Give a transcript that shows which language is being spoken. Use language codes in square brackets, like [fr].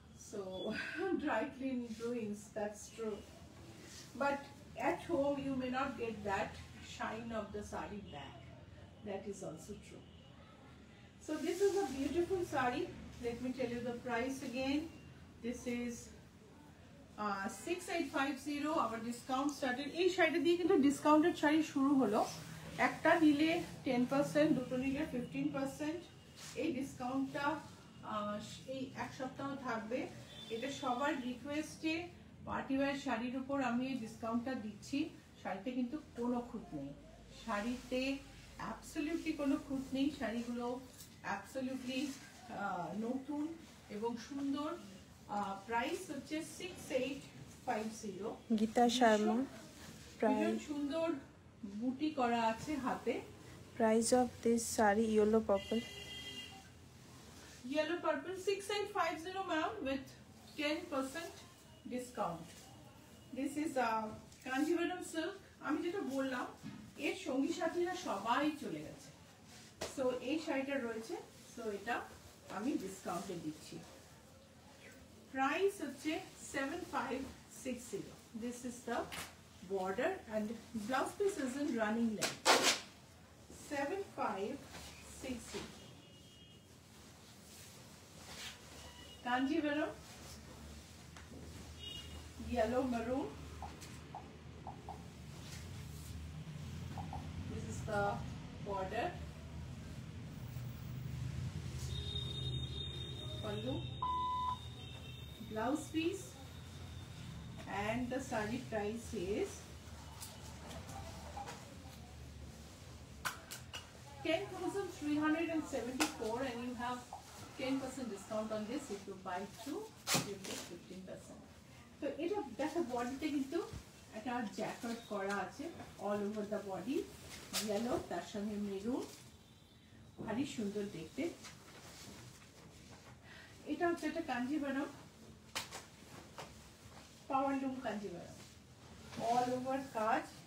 [en] So dry clean ruins, that's true. But at home you may not get that shine of the sari back. That is also true. So this is a beautiful sari. Let me tell you the price again. This is 6850. Our discount started. [bn] এই শাড়িটা দিয়ে কিন্তু discounted sari শুরু হলো। একটা নিলে 10%, দুটো নিলে 15%। এই ডিসকাউন্টটা এই এক সপ্তাহ থাকবে। এটা সবার রিকোয়েস্টে পার্টিওয়্যার শাড়ির উপর আমি এই ডিসকাউন্টটা দিচ্ছি। শাড়িতে কিন্তু কোনো খুঁত নেই, শাড়িতে অ্যাবসলিউটলি কোনো খুঁত নেই। শাড়িগুলো অ্যাবসলিউটলি নতুন এবং সুন্দর। প্রাইস হচ্ছে 6850। গীতা শর্মা। প্রাইস সুন্দর বুটি করা আছে হাতে। [en] Price of this sari yellow purple. Yellow purple 6850 ma'am with 10% discount. This is Kanjivaram silk. [bn] আমি যেটা বললাম এর সঙ্গী সাথীরা সবাই চলে গেছে। সো এই শাড়িটা রয়েছে, সো এটা আমি ডিসকাউন্টে দিচ্ছি। প্রাইস হচ্ছে 7560। [en] This is the border and blouse piece is in running length. 7560। Kanjivaram, yellow maroon. This is the border. Pallu, blouse piece, and the sari price is 10,374, and you have 10% discount on this. If you buy two, you get 15%. [bn] So এটা দেখো বডিতে কিন্তু একটা jacket করা আছে [en] all over the body, [bn] yellow তার সঙ্গে maroon, ভারী সুন্দর দেখতে। এটা হচ্ছে একটা কাঞ্জিভারাম, পাওয়ার লুম কাঞ্জিভারাম, অল ওভার কাজ।